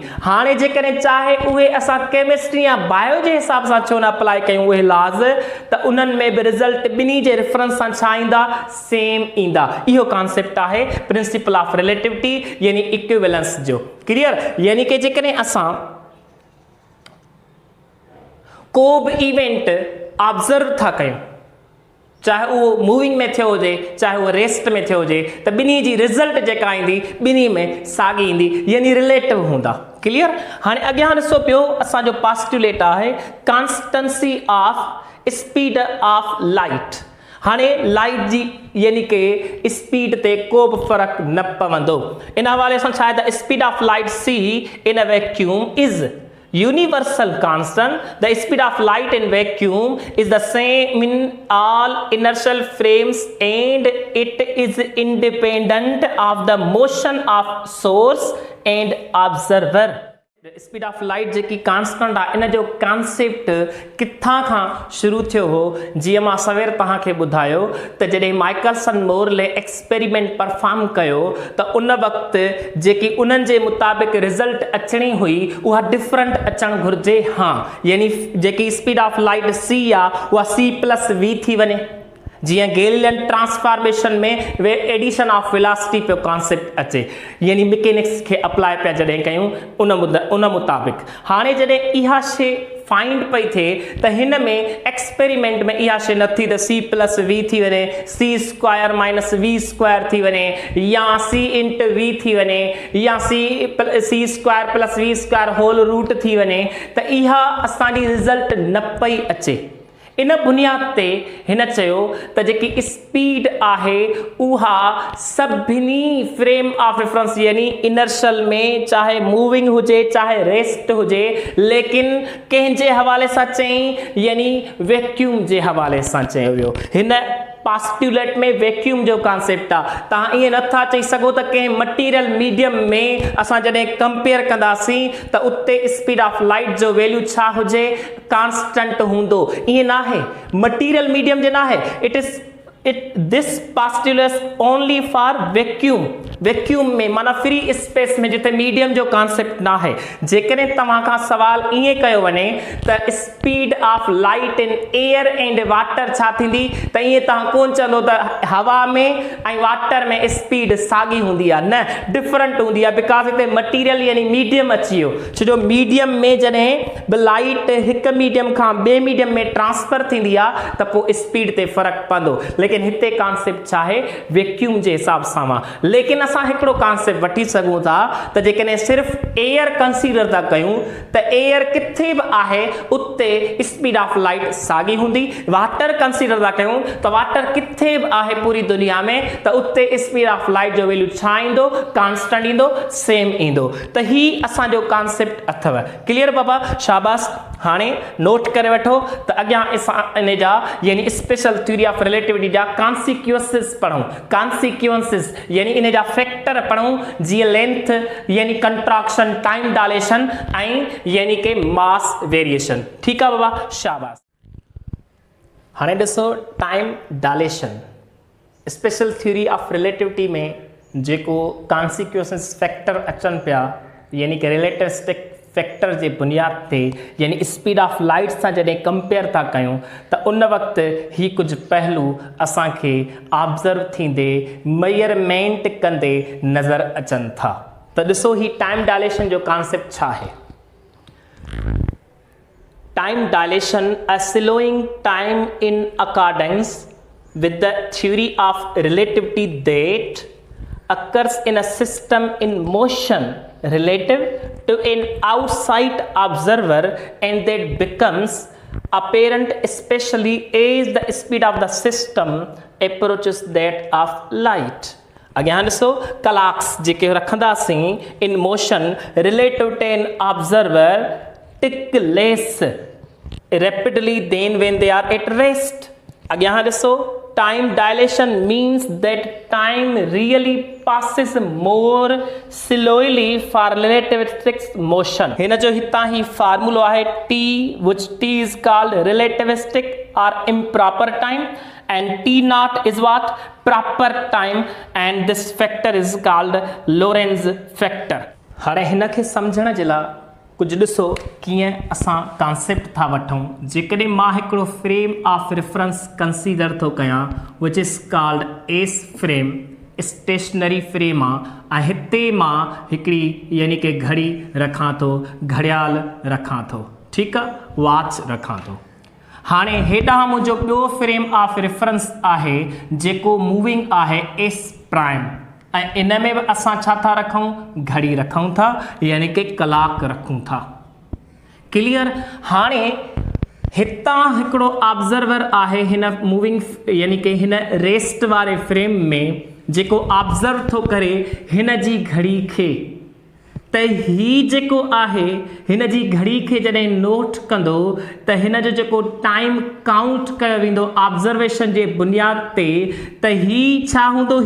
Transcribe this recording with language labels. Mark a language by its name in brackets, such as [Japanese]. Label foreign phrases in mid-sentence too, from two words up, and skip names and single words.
[Sindhi] हाणे जेकॾहिं चाहे उहे असां केमिस्ट्री या बायो जे हिसाब सां छो न अप्लाई कयूं उहे लॉस, त उन्हनि में बि रिज़ल्ट ॿिन्ही जे रेफरेंस सां छा ईंदा, सेम ईंदा। इहो कॉन्सेप्ट आहे [English] principle of relativity [Sindhi] यानी इक्विवेलेंस जो। क्लियर? यानी कि जेकॾहिं असां को बि [English] event observe [Sindhi] था कयूं, चाहे उहो मूविंग में थियो हुजे, चाहे उहो रेस्ट में थियो हुजे, त ॿिन्ही जी रिज़ल्ट जेका ईंदी ॿिन्ही में साॻी ईंदी यानी रिलेटिव हूंदा। क्लियर? हाणे अॻियां ॾिसो पियो असांजो पास्टुलेट आहे [English] constancy of speed of light. [Sindhi] हाणे लाइट जी यानी कि स्पीड ते को बि फ़र्क़ु न पवंदो। इन हवाले सां छा आहे त [English] speed of light c in a vacuum is universal constant. The speed of light in vacuum is the same in all inertial frames and it is independent of the motion of source and observer. speed of light [Sindhi] जेकी कांस्टेंट आहे इन जो कॉन्सेप्ट किथां खां शुरू थियो हो, जीअं मां सवेर तव्हांखे ॿुधायो त जॾहिं माइकलसन मोरले [English] experiment perform [Sindhi] कयो त उन वक़्तु जेकी उन्हनि जे मुताबिक़ रिज़ल्ट अचणी हुई उहा डिफरेंट अचणु घुरिजे। हाँ, यानी जेकी [English] speed of light c [Sindhi] आहे उहा C+V थी वञे। जीअं [English] Galilean transformation [Sindhi] में वे [English] addition of velocity [Sindhi] पियो कॉन्सेप्ट अचे, यानी मैकेनिक्स खे अप्लाई पिया जॾहिं कयूं उन मुताबिक़। हाणे जॾहिं इहा शइ फाइंड पई थिए त हिन में एक्सपेरिमेंट में इहा शइ न थी त C+V थी वञे, C² - V² थी वञे, या C × V थी वञे, या C² + V² [English] whole root [Sindhi] थी वञे, त इहा असांजी रिज़ल्ट न पई अचे। इन बुनियाद ते हिन चयो त जेकी स्पीड आहे उहा सभिनी [English] frame of reference [Sindhi] यानी इनर्शियल में चाहे मूविंग हुजे चाहे रेस्ट हुजे, लेकिन कंहिंजे हवाले सां चई यानी वैक्यूम जे हवाले सां चयो वियो। हिन पास्टुलेट में वैक्यूम जो कॉन्सेप्ट आहे। तव्हां ईअं नथा चई सघो त कंहिं [English] material medium [Sindhi] में असां जॾहिं कंपेयर कंदासीं त उते [English] speed of light [Sindhi] जो वैल्यू छा हुजे, कांस्टेंट हूंदो। ईअं न आहे, [English] material medium [Sindhi] जे न आहे। [English] This postulates only for vacuum. [Sindhi] वैक्यूम में माना [English] free space [Sindhi] में जिथे मीडियम जो कॉन्सेप्ट ना है। जेकॾहिं तव्हां खां सवाल ईअं कयो वञे त [English] speed of light in air and water [Sindhi] छा थींदी, त ईअं तव्हां कोन चवंदो त हवा में ऐं वाटर में स्पीड साॻी हूंदी आहे, न, डिफरेंट हूंदी आहे, बिकॉज हिते मटीरियल यानी मीडियम अची वियो। छो जो मीडियम में जॾहिं बि लाइट हिकु मीडियम खां ॿिए मीडियम में ट्रांसफर थींदी आहे त पोइ स्पीड ते फ़र्क़ु पवंदो, लेकिन हिते कॉन्सेप्ट छा आहे, वैक्यूम जे हिसाब सां आहे। लेकिन असां हिकिड़ो कॉन्सेप्ट वठी सघूं था त जेकॾहिं सिर्फ़ [English] air consider [Sindhi] था कयूं त एयर किथे बि आहे उते [English] speed of light [Sindhi] साॻी हूंदी। [English] water consider [Sindhi] था कयूं त वाटर किथे बि आहे पूरी दुनिया में त उते [English] speed of light [Sindhi] जो वैल्यू छा ईंदो, कांस्टेंट ईंदो, सेम ईंदो। त ही असांजो कॉन्सेप्ट अथव। क्लियर बाबा? शाबाश। हाणे नोट करे वठो त अॻियां असां इन जा यानी [English] special theory of relativity [Sindhi] जा कॉन्सिक्वेंसिस पढ़ूं। कॉन्सिक्वेंसिस यानी इन जा फैक्टर पढ़ूं, जीअं लेंथ यानी कंट्रैक्शन, [English] time dilation [Sindhi] ऐं यानी कि [English] mass variation. [Sindhi] ठीकु आहे बाबा? शाबाश। हाणे ॾिसो [English] time dilation special theory of relativity [Sindhi] में जेको [English] consequences factor [Sindhi] अचनि पिया यानी कि [English] relativistic factor [Sindhi] जे बुनियाद ते यानी [English] speed of light [Sindhi] सां जॾहिं कंपेयर था कयूं त उन वक़्तु ही कुझु पहलू असांखे ऑब्ज़र्व थींदे मेजरमेंट कंदे नज़र अचनि था। त ॾिसो ही [English] time dilation [Sindhi] जो कॉन्सेप्ट छा आहे। [English] time dilation a slowing time in accordance with the theory of relativity that occurs in a system in motion relative to an outside observer and that becomes apparent especially as the speed of the system approaches that of light. [Sindhi] अॻियां ॾिसो [English] क्लॉक्स [Sindhi] जेके रखंदासीं [English] in motion relative to an observer tick less rapidly than when they are at rest. [Sindhi] अॻियां ॾिसो, [English] time dilation means that time really passes more slowly for relativistic motion. [Sindhi] हिन जो हितां ही फार्मूलो आहे [English] t, which t is called relativistic or improper time, and t naught is what? Proper time, and this factor is called Lorentz factor. [Sindhi] हाणे हिन खे सम्झण जे लाइ कुछ ॾिसो कीअं असां कॉन्सेप्ट था वठूं। जेकॾहिं मां हिकिड़ो फ्रेम ऑफ रेफरेंस कंसीडर थो कयां, [English] which is called S frame, stationary frame [Sindhi] आहे, ऐं हिते मां हिकिड़ी यानी कि घड़ी रखां थो, घड़ियाल रखां थो, ठीकु आहे, वॉच रखां थो। हाणे हेॾां मुंहिंजो ॿियो [English] frame of reference [Sindhi] आहे जेको मूविंग आहे [English] S prime, [Sindhi] ऐं इन में बि असां छा था रखूं? घड़ी रखूं था, यानी कि कलाक रखूं था। क्लियर? हाणे हितां हिकिड़ो ऑब्जर्वर आहे हिन मूविंग यानी कि हिन रेस्ट वारे फ्रेम में, जेको ऑब्जर्व थो करे हिन जी घड़ी खे, त ही जेको आहे हिन जी घड़ी खे जॾहिं नोट कंदो त हिन जो जेको [English] time count [Sindhi] कयो वेंदो ऑब्जर्वेशन जे बुनियाद ते, त ही छा हूंदो?